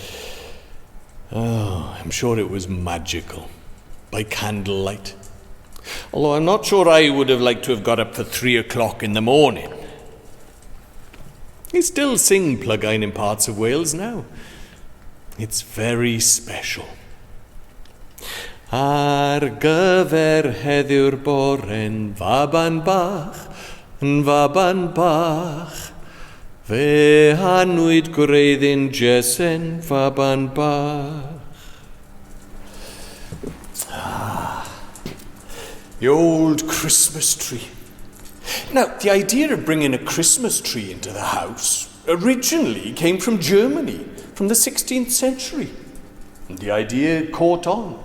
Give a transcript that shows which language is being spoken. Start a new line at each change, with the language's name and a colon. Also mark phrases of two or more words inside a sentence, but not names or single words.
English: Oh, I'm sure it was magical. By candlelight, Although I'm not sure I would have liked to have got up for 3 o'clock in the morning. They still sing Plygain in parts of Wales now. It's very special.
Welsh: Ar gyfer heddiw'r bore'n faban bach, yn faban bach, fe hanwyd gwreiddyn Jesen faban bach.
English: The old Christmas tree. Now, the idea of bringing a Christmas tree into the house originally came from Germany, from the 16th century. And the idea caught on.